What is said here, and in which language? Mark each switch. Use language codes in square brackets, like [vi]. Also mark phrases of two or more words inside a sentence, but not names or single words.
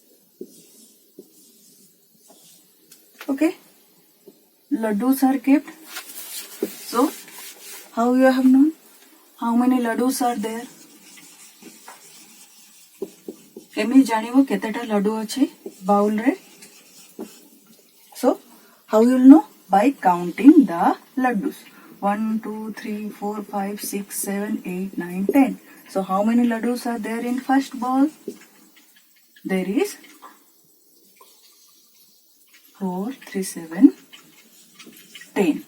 [en] Okay, laddus are kept How you have known? How many laddus are there? [or] କେମି ଜାନିବୋ କେତେଟା ଲଡ୍ଡୁ ଅଛି ବାଉଲ ରେ? [en] So how you will know? By counting the laddus. 1, 2, 3, 4, 5, 6, 7, 8, 9, 10. So how many laddus are there in first bowl? There is 4, 3, 7, 10.